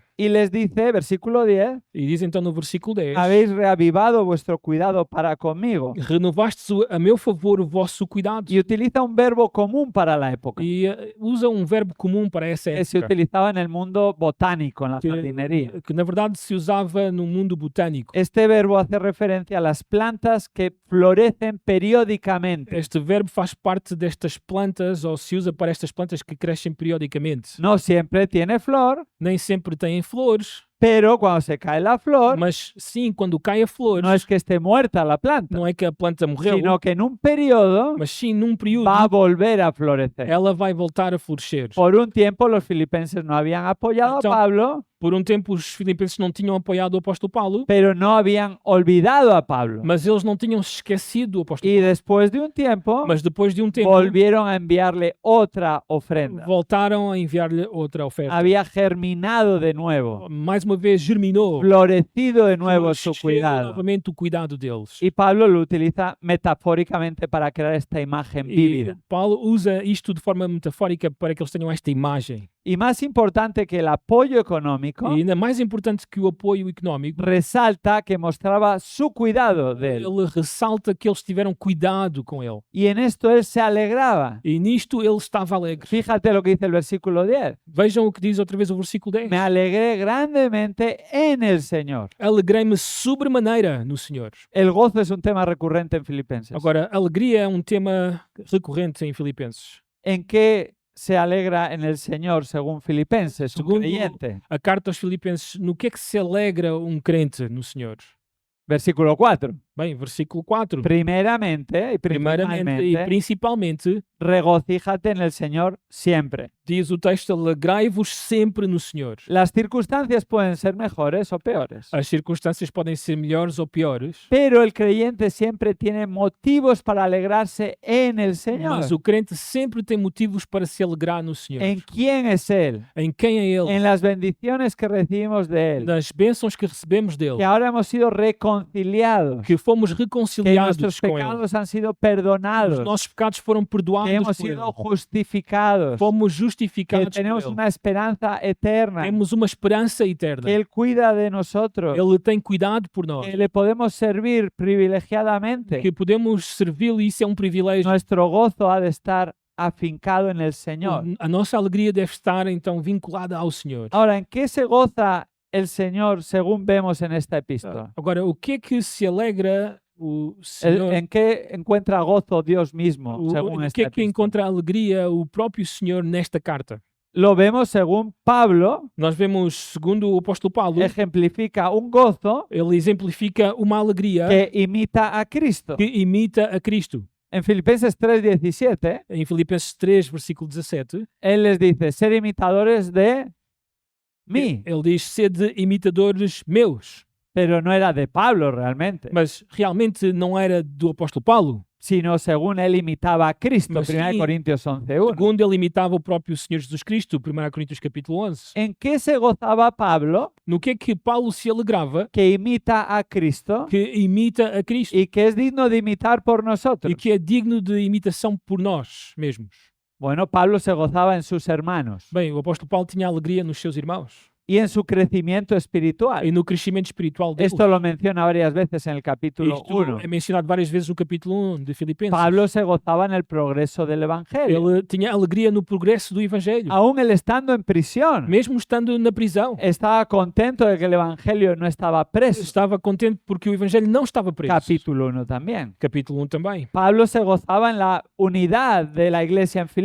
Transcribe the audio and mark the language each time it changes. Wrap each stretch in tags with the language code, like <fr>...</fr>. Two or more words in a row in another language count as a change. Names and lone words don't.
<es>Y les dice, versículo 10,</es> <pt>E diz então no versículo 10,</pt> <es>habéis reavivado vuestro cuidado para conmigo.</es> <pt>renovastes a meu favor o vosso cuidado.</pt> <es>Y utiliza un verbo común para la época,</es> <pt>E usa um verbo comum para essa</pt> <es>que se</es> <pt>época,</pt> <es>utilizaba en el mundo botánico, en la jardinería.</es> <pt>que na verdade se usava no mundo botânico.</pt> <es>Este verbo hace referencia a las plantas que florecen periódicamente.</es> <pt>Este verbo faz parte destas plantas, ou se usa para estas plantas que crescem periodicamente.</pt> <es>No siempre tiene flor,</es> <pt>Nem sempre têm flores,</pt> <es>pero cuando se cae la flor,</es> <pt>mas sim, quando cai a flor,</pt> <es>no es que esté muerta la planta,</es> <pt>não é que a planta morreu,</pt> <es>sino que en un periodo</es> <pt>mas sim num período</pt> <es>va a volver a florecer.</es> <pt>ela vai voltar a florescer.</pt> <es>Por un tiempo los filipenses no habían apoyado a Entonces, Pablo,</es> <pt>Por um tempo os filipenses não tinham apoiado o apóstolo Paulo,</pt> <es>pero no habían olvidado a Pablo.</es> <pt>mas eles não tinham esquecido o apóstolo</pt> <es>Y después de un tiempo,</es> <pt>Paulo. Mas depois de um tempo,</pt> <es>volvieron a enviarle otra ofrenda.</es> <pt>voltaram a enviar-lhe outra oferta.</pt> <es>Había germinado de nuevo,</es> <pt>Mais uma vez germinou,</pt> <es>florecido de nuevo su</es> <pt>floresceu</pt> <es>cuidado.</es> <pt>novamente o cuidado deles.</pt> <es>Y Pablo lo utiliza metafóricamente para crear esta imagen</es> <pt>E</pt> <es>vívida.</es> <pt>Paulo usa isto de forma metafórica para que eles tenham esta imagem.</pt> <es>Y más importante que el apoyo económico,</es> <pt>E ainda mais importante que o apoio económico,</pt> <es>resalta que mostraba su cuidado de él.</es> <pt>ele ressalta que eles tiveram cuidado com ele.</pt> <es>Y en esto él se alegraba.</es> <pt>E nisto ele estava alegre.</pt> <es>Fíjate lo que dice el versículo 10.</es> <pt>Vejam o que diz outra vez o versículo 10.</pt> <es>Me alegré grandemente en el Señor.</es> <pt>Alegrei-me sobremaneira no Senhor.</pt> <es>El gozo es un tema recurrente en Filipenses.</es> <pt>Agora, alegria é um tema recorrente em Filipenses.</pt> <es>¿En qué se alegra en el Señor según Filipenses, un</es> <pt>Segundo</pt> <es>creyente?</es> <pt>a carta aos Filipenses, no que é que se alegra um crente no Senhor?</pt> <es>Versículo 4.</es> <pt>Bem, versículo 4.</pt> <es>Primeramente y</es> <pt>Primeiramente e</pt> <es>principalmente,</es> <pt>principalmente,</pt> <es>regocíjate en el Señor siempre.</es> <pt>diz o texto, alegrai-vos sempre no Senhor.</pt> <es>Las circunstancias pueden ser mejores o peores,</es> <pt>As circunstâncias podem ser melhores ou piores,</pt> <es>pero el creyente siempre tiene motivos para alegrarse en el Señor.</es> <pt>mas o crente sempre tem motivos para se alegrar no Senhor.</pt> <es>¿En quién es Él?</es> <pt>Em quem é Ele?</pt> <es>En las bendiciones que recibimos de Él,</es> <pt>Nas bênçãos que recebemos</pt> <es>que</es> <pt>dele,</pt> <es>ahora hemos sido reconciliados,</es> <pt>que fomos</pt> <es>que</es> <pt>reconciliados</pt> <es>nuestros</es> <pt>com Ele.</pt> <es>pecados han sido</es> <pt>Os</pt> <es>perdonados,</es> <pt>nossos pecados foram</pt> <es>que</es> <pt>perdoados</pt> <es>hemos</es> <pt>por</pt> <es>sido</es> <pt>Ele.</pt> <es>justificados,</es> <pt>Fomos</pt> <es>que</es> <pt>justificados</pt> <es>tenemos</es> <pt>por Ele.</pt> <es>una esperanza eterna,</es> <pt>Temos uma esperança eterna.</pt> <es>que Él cuida de nosotros,</es> <pt>Ele tem cuidado por nós.</pt> <es>que le podemos servir privilegiadamente.</es> <pt>Que podemos servi-lo e isso é um privilégio.</pt> <es>Nuestro gozo ha de estar afincado en el Señor.</es> <pt>A nossa alegria deve estar então vinculada ao Senhor.</pt> <es>Ahora, ¿en qué se goza el Señor según vemos en esta epístola?</es> <pt>Agora, o que é que se alegra o Senhor?</pt> <es>¿En qué encuentra gozo Dios mismo</es> <pt>O</pt> <es>según esta</es> <pt>que é que</pt> <es>epístola?</es> <pt>encontra alegria o próprio Senhor nesta carta?</pt> <es>Lo vemos según Pablo</es> <pt>Nós vemos, segundo o apóstolo Paulo,</pt> <es>ejemplifica un gozo</es> <pt>ele exemplifica uma alegria</pt> <es>que imita a Cristo.</es> <pt>que imita a Cristo.</pt> <es>En Filipenses 3:17,</es> <pt>Em Filipenses 3, versículo 17,</pt> <es>él les dice, ser imitadores de mí,</es> <pt>ele diz, sede imitadores meus.</pt> <es>pero no era de Pablo realmente,</es> <pt>Mas realmente não era do apóstolo Paulo.</pt> <es>sino según él imitaba a Cristo,</es> <pt>Mas</pt> <es>1 sí, Corintios 11:1.</es> <pt>Segundo, ele imitava o próprio Senhor Jesus Cristo, 1 Coríntios capítulo 11.</pt> <es>¿En qué se gozaba Pablo?</es> <pt>No que é que Paulo se alegrava?</pt> <es>Que imita a Cristo</es> <pt>Que imita a Cristo</pt> <es>y que es digno de imitar por nosotros.</es> <pt>e que é digno de imitação por nós mesmos.</pt> <es>Bueno, Pablo se gozaba en sus hermanos</es> <pt>Bem, o apóstolo Paulo tinha alegria nos seus irmãos</pt> <es>y en su crecimiento espiritual.</es> <pt>e no crescimento espiritual deles.</pt> <es>Esto lo menciona varias veces en el capítulo</es> <pt>Isto</pt> <es>1.</es> <pt>é mencionado várias vezes no capítulo 1 de Filipenses.</pt> <es>Pablo se gozaba en el progreso del Evangelio.</es> <pt>Ele tinha alegria no progresso do Evangelho.</pt> <es>Aún él estando en prisión,</es> <pt>Mesmo estando na prisão,</pt> <es>estaba contento de que el Evangelio no estaba preso.</es> <pt>estava contente porque o Evangelho não estava preso.</pt> <es>Capítulo 1 también.</es> <pt>Capítulo 1 também.</pt> <es>Pablo se gozaba en la unidad de la iglesia en</es> <pt>Ele</pt>